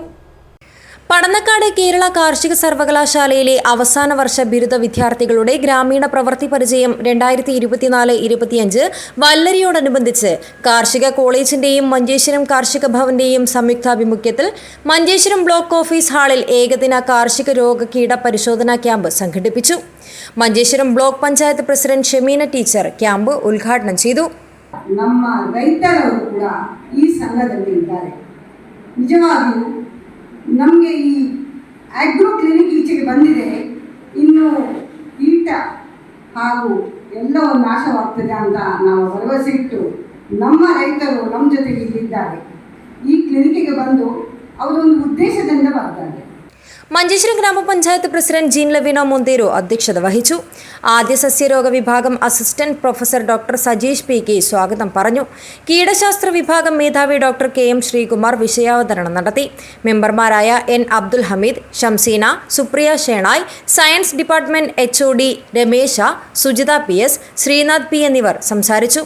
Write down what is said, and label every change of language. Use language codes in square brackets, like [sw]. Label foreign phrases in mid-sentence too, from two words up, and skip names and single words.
[ml] പടന്നക്കാട് കേരള കാർഷിക സർവകലാശാലയിലെ അവസാന വർഷ ബിരുദ വിദ്യാർത്ഥികളുടെ ഗ്രാമീണ പ്രവൃത്തി പരിചയം 2024-25 വല്ലരിയോടനുബന്ധിച്ച് കാർഷിക കോളേജിന്റെയും മഞ്ചേശ്വരം കാർഷിക ഭവന്റെയും സംയുക്താഭിമുഖ്യത്തിൽ മഞ്ചേശ്വരം [en] Block Office [ml] ഹാളിൽ ഏകദിന കാർഷിക രോഗ കീട പരിശോധനാ ക്യാമ്പ് സംഘടിപ്പിച്ചു. മഞ്ചേശ്വരം ബ്ലോക്ക് പഞ്ചായത്ത് പ്രസിഡന്റ് ഷെമീന ടീച്ചർ [kn] ಕ್ಯಾಂಪ್ ಉದ್ಘಾಟನೆ [ml] ചെയ്തു. [kn] ನಮ್ಮ ರೈತರು ಕೂಡ ಈ ಸಂಘದಲ್ಲಿ ಇದ್ದಾರೆ. ನಿಜವಾಗಿಯೂ ನಮಗೆ ಈ [en] Agro Clinic [kn] ಈಚೆಗೆ ಬಂದಿದೆ, ಇನ್ನು ಕೀಟ ಹಾಗೂ ಎಲ್ಲವೂ ನಾಶವಾಗ್ತದೆ ಅಂತ ನಾವು ಭರವಸೆ ಇಟ್ಟು ನಮ್ಮ ರೈತರು ನಮ್ಮ ಜೊತೆಗೆ ಇಲ್ಲಿದ್ದಾರೆ. ಈ ಕ್ಲಿನಿಕ್ಗೆ ಬಂದು ಅವರೊಂದು ಉದ್ದೇಶದಿಂದ ಬರ್ತಾರೆ. [ml] മഞ്ചേശ്വരം ഗ്രാമപഞ്ചായത്ത് പ്രസിഡന്റ് ജീൻ ലവീന മൊന്തേരോ അധ്യക്ഷത വഹിച്ചു. ആദ്യ സസ്യരോഗ വിഭാഗം [en] Assistant Professor Doctor [ml] സജീഷ് PK സ്വാഗതം പറഞ്ഞു. കീടശാസ്ത്ര വിഭാഗം മേധാവി ഡോക്ടർ KM ശ്രീകുമാർ വിഷയാവതരണം നടത്തി. മെമ്പർമാരായ N അബ്ദുൽ ഹമീദ്, ഷംസീന, സുപ്രിയ ഷേണായ്, [en] Science Department [ml] HOD രമേശ, സുജിത PS, ശ്രീനാഥ് P എന്നിവർ സംസാരിച്ചു.